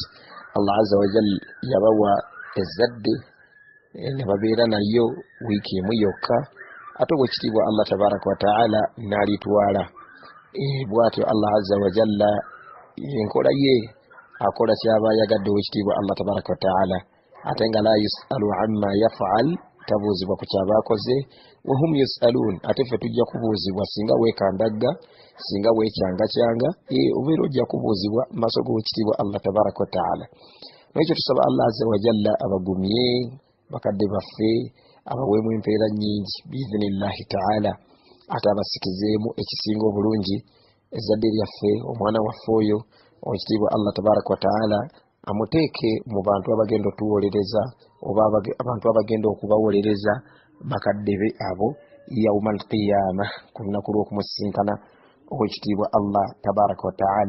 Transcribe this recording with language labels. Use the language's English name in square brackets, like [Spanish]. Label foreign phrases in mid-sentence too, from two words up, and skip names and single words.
[Arabic] الله عز وجل [Ganda] yabawa ezzadde ne babeera nayo wiiki emu yokka, ate obwekitiibwa [Arabic] الله تبارك وتعالى [Ganda] n'alitwala. Bw'atyo [Arabic] الله عز وجل [Ganda] enkola ye akola kyaba ayagadde owekitiibwa [Arabic] الله تبارك وتعالى, [Ganda] ate nga [Arabic] لا يسأل عما يفعل, [Ganda] tabuuzibwa ku kyaba akoze, [Arabic] وهم يسألون, [Ganda] ate ffe tujja kubuuzibwa singa weekandagga, singa weekyangakyanga, obeera ojja kubuuzibwa mu maaso g'owekitiibwa [Arabic] الله تبارك وتعالى. [Ganda] Nekyo tusaba [Arabic] الله عز وجل [Ganda] abagumye bakadde baffe, abaweemu empeera nnyingi [Arabic] بإذن الله تعالى, [Ganda] ate abasikizeemu ekisinga obulungi ezzadde lyaffe, omwana waffe oyo owekitiibwa [Arabic] الله تبارك وتعالى [Ganda] amuteeke mu bantu abagenda otuwolereza, oba abantu abagenda okubawolereza bakadde be abo [Arabic] يوم القيامة, [Ganda] ku lunaku lw'okumusinkana owekitiibwa [Arabic] الله تبارك وتعالى.